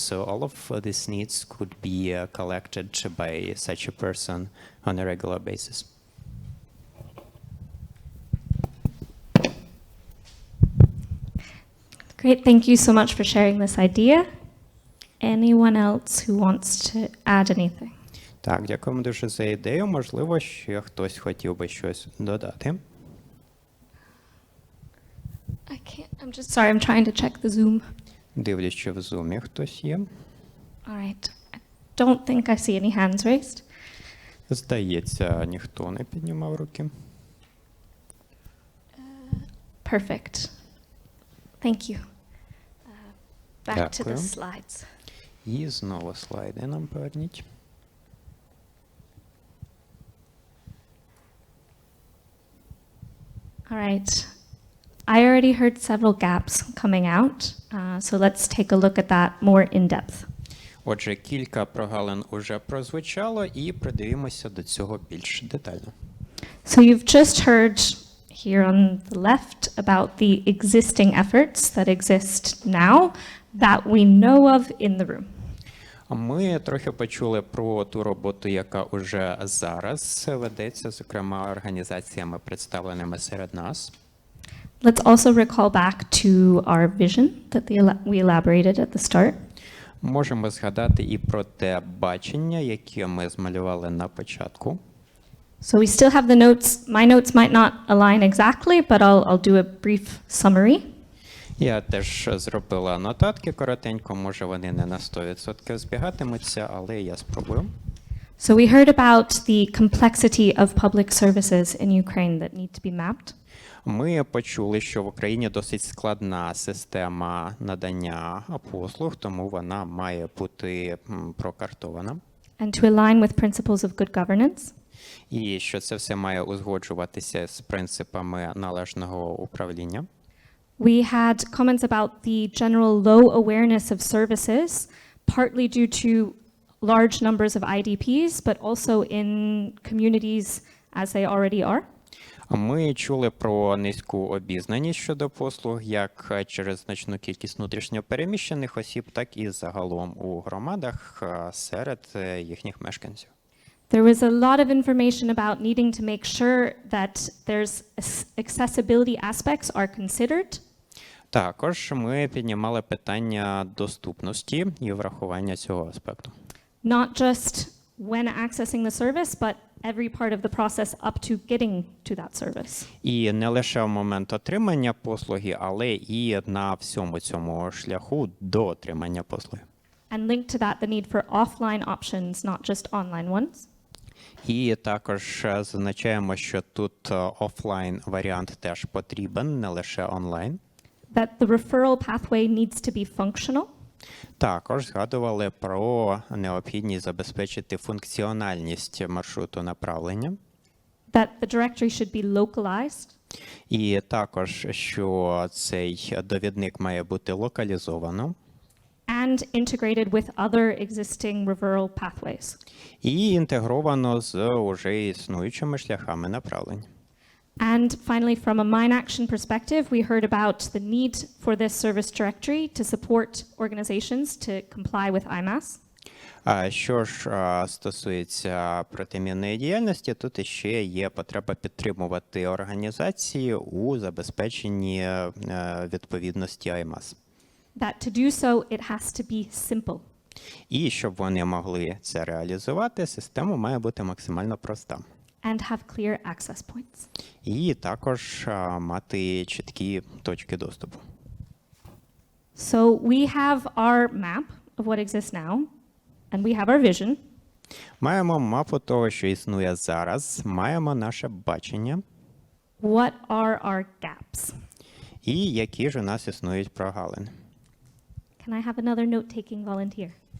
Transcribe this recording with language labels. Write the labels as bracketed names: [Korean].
[English] So all of these needs could be collected by such a person on a regular basis. Great, thank you so much for sharing this idea. Anyone else who wants to add anything? [Ukrainian] Так, дякуємо дуже за ідею. Можливо, ще хтось хотів би щось додати. [English] I'm just sorry, I'm trying to check the Zoom. [Ukrainian] Дивлюсь, що в зумі хтось є. [English] All right. I don't think I see any hands raised. [Ukrainian] Здається, ніхто не піднімав руки. [English] Perfect. Thank you. Back to the [Ukrainian] Дякую. [English] slides. [Ukrainian] І знову слайди нам поверніть. [English] All right. I already heard several gaps coming out, so let's take a look at that more in depth. [Ukrainian] Отже, кілька прогалин уже прозвучало, і придивимося до цього більш детально. [English] So you've just heard here on the left about the existing efforts that exist now that we know of in the room. [Ukrainian] Ми трохи почули про ту роботу, яка уже зараз ведеться, зокрема організаціями, представленими серед нас. [English] Let's also recall back to our vision that we elaborated at the start. [Ukrainian] Можемо згадати і про те бачення, яке ми змалювали на початку. [English] So we still have the notes. My notes might not align exactly, but I'll do a brief summary. [Ukrainian] Я теж зробила нотатки коротенько, може вони не на 100% збігатимуться, але я спробую. [English] So we heard about the complexity of public services in Ukraine that need to be mapped. [Ukrainian] Ми почули, що в Україні досить складна система надання послуг, тому вона має бути прокартована. [English] And to align with principles of good governance. [Ukrainian] І що це все має узгоджуватися з принципами належного управління. [English] We had comments about the general low awareness of services, partly due to large numbers of IDPs, but also in communities as they already are. [Ukrainian] Ми чули про низьку обізнаність щодо послуг, як через значну кількість внутрішньо переміщених осіб, так і загалом у громадах серед їхніх мешканців. [English] There was a lot of information about needing to make sure that there's accessibility aspects are considered. [Ukrainian] Також ми піднімали питання доступності і врахування цього аспекту. [English] Not just when accessing the service, but every part of the process up to getting to that service. [Ukrainian] І не лише в момент отримання послуги, але і на всьому цьому шляху до отримання послуги. [English] And linked to that, the need for offline options, not just online ones. [Ukrainian] І також зазначаємо, що тут офлайн варіант теж потрібен, не лише онлайн. [English] That the referral pathway needs to be functional. [Ukrainian] Також згадували про необхідність забезпечити функціональність маршруту направлення. [English] That the directory should be localized. [Ukrainian] І також, що цей довідник має бути локалізовано. [English] And integrated with other existing referral pathways. [Ukrainian] І інтегровано з уже існуючими шляхами направлення. [English] And finally, from a mine action perspective, we heard about the need for this service directory to support organizations to comply with IMAS. [Ukrainian] Що ж стосується протимінної діяльності, тут іще є потреба підтримувати організації у забезпеченні відповідності IMAS. [English] That to do so, it has to be simple. [Ukrainian] І щоб вони могли це реалізувати, система має бути максимально проста. [English] And have clear access points. [Ukrainian] І також мати чіткі точки доступу. [English] So we have our map of what exists now, and we have our vision. [Ukrainian] Маємо мапу того, що існує зараз, маємо наше бачення. [English] What are our gaps? [Ukrainian] І які ж у нас існують прогалини. [English] Can I have another note-taking volunteer?